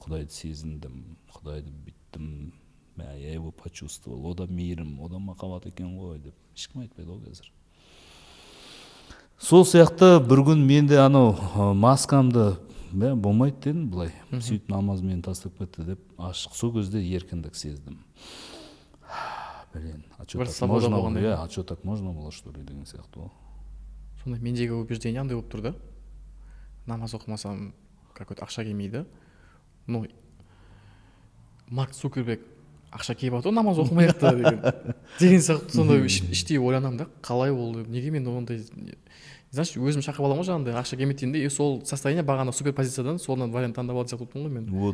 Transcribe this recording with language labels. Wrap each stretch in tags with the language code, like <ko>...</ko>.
<kk>Құдайды сезіндім, Құдайды биттім.</kk> <ru>Я его почувствовал,</ru> <kk>ода мейірім, ода махаббат екен ғой деп ешкім айтпайды ғой қазір. Сол сияқты бір күн мен де анау маскамды болмайды дедім, былай сөйтіп намаз мені тастап кетті деп ашық. Сол кезде еркіндік сездім.</kk> <ru>Блин, а что так можно было, что ли,</ru> <kk>деген сияқты ғой. Сонда мендегі убеждение андай болып тұр да, намаз оқымасам</kk> <ru>какой-то</ru> <kk>ақша келмейді. Ну, Марк Цукерберг ақша келіп жатыр, намаз оқымай ақ деген сияқты. Сонда іштей ойланамын да, қалай ол, неге мен ондай,</kk> <ru>знаешь,</ru> <kk>өзім шақырып аламын ғой жаңағындай ақша келмейді дегенде, сол состояние бағана суперпозициядан соны вариант таңдап алып жатырмын ғой мен.</kk>